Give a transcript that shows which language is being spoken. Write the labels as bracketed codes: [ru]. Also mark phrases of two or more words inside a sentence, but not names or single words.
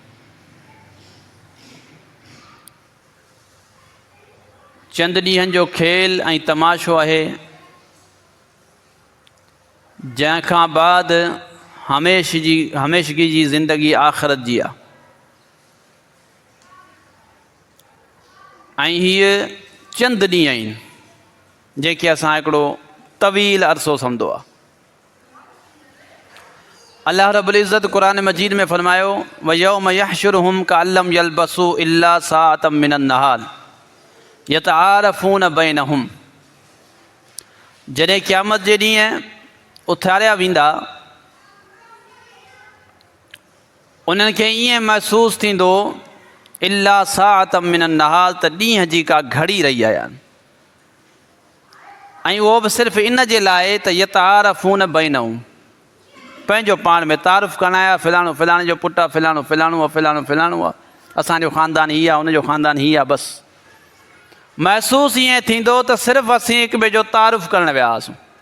[sd] चंद ॾींहंनि जो खेल ऐं तमाशो आहे, जंहिंखां बाद हमेशगी जी ज़िंदगी आख़िरत जी आहे। ऐं हीअ चंद ॾींहं आहिनि जेके असां हिकिड़ो तवील अरसो सम्झो आहे। अल्लाह रब्बुल इज़्ज़त क़ुरान मजीद में फ़रमायो [ar] ويوم يحشرهم كأن لم يلبثوا إلا ساعة من النهار يتعارفون بينهم. [sd] जॾहिं क़यामत जे ॾींहुं उथारिया वेंदा, उन्हनि खे ईअं महसूसु थींदो [ar] إلا ساعة من النهار, [sd] त ॾींहं जी का घड़ी रही आया आहिनि। ऐं उहो बि सिर्फ़ु इन जे लाइ त [ar] يتعارفون بينهم, [sd] पंहिंजो पाण में तारीफ़ करणु आया, फ़लाणो फ़लाणे जो पुटु आहे, फ़लाणो फ़लाणो आहे, फ़लाणो फ़लाणो आहे, असांजो ख़ानदान हीअ आहे, उनजो ख़ानदान हीअ आहे। बसि महसूसु ईअं थींदो त सिर्फ़ु असीं हिक ॿिए जो तारीफ़ करणु विया हुआसीं।